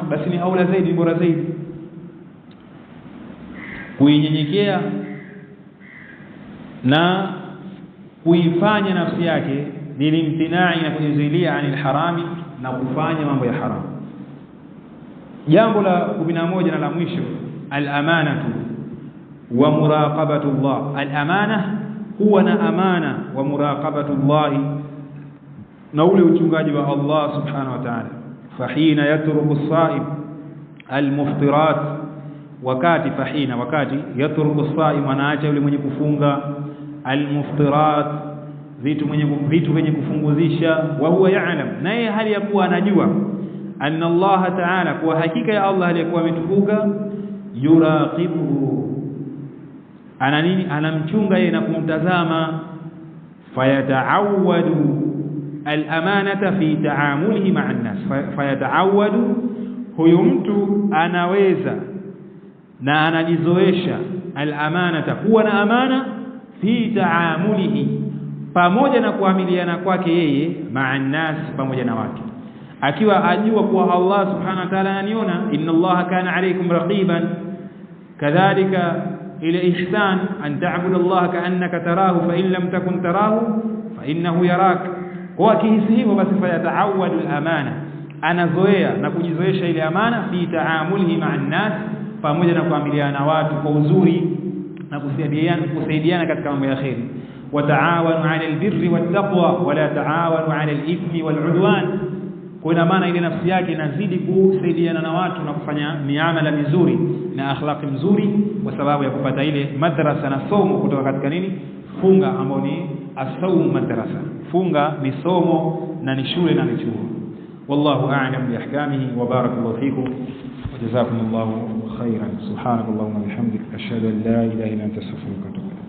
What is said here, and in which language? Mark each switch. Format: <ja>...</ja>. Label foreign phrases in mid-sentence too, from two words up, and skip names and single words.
<sw>Basi ni aula zaidi, bora zaidi kuinyenyekea na kuifanya nafsi yake, lilimtina'i, na kujizuilia,</sw> <ar>عن الحرام,</ar> <sw>na kufanya mambo ya haram. Jambo la 11 na la mwisho,</sw> <ar>الأمانة ومراقبة الله.</ar> <sw>Al-amana, huwa na amana,</sw> <ar>ومراقبة الله,</ar> <sw>na ule uchungaji wa Allah</sw> <ar>سبحانه وتعالى. فحين يترك الصائم المفطرات,</ar> <sw>wakati</sw> <ar>يترك الصائم,</ar> <sw>anaacha yule mwenye kufunga, al-muftirat, vitu vyenye kufunguzisha.</sw> <ar>وهو يعلم,</ar> <sw>naye hali ya kuwa anajua,</sw> <ar>أن الله تعالى,</ar> <sw>kwa hakika ya Allah aliyekuwa ametukuka, yuraqibuhu, ana nini? Anamchunga yeye na kumtazama.</sw> <ar>فيتعود الأمانة في تعامله مع الناس.</ar> <sw>Fayataawadu, huyo mtu anaweza na anajizoesha al-amanata, kuwa na amana,</sw> <ar>في تعامله,</ar> <sw>pamoja na kuamiliana kwake yeye,</sw> <ar>مع الناس,</ar> <sw>pamoja na watu, akiwa ajua kuwa Allah</sw> <ar>سبحانه وتعالى</ar> <sw>ananiona.</sw> <ar>إن الله كان عليكم رقيبا كذلك إلا إحسان أن تعبد الله كأنك تراه فإن لم تكن تراه فإنه يراك.</ar> <sw>Kwa kihisi hivyo basi,</sw> <ar>فيتعود الأمانة,</ar> <sw>anazoea na kujizoesha ile amana,</sw> <ar>في تعامله مع الناس,</ar> <sw>pamoja na kuamiliana na watu kwa uzuri na kusaidiana katika mambo ya khairi.</sw> <ar>وتعاونوا على البر والتقوى ولا تعاونوا على الإثم والعدوان.</ar> <sw>Kwa ina maana ile nafsi yake inazidi kusaidiana na watu na kufanya miamala mizuri na akhlaqi mzuri, kwa sababu ya kupata ile madrasa na somo kutoka katika nini? Funga, ambao ni as-sawm madrasa. Funga ni somo na ni shule na ni chuo.</sw> <ar>والله أعلم بأحكامه وبارك الله فيكم وجزاكم الله خيرا. سبحانك اللهم وبحمدك أشهد أن لا إله إلا أنت أستغفرك</ar>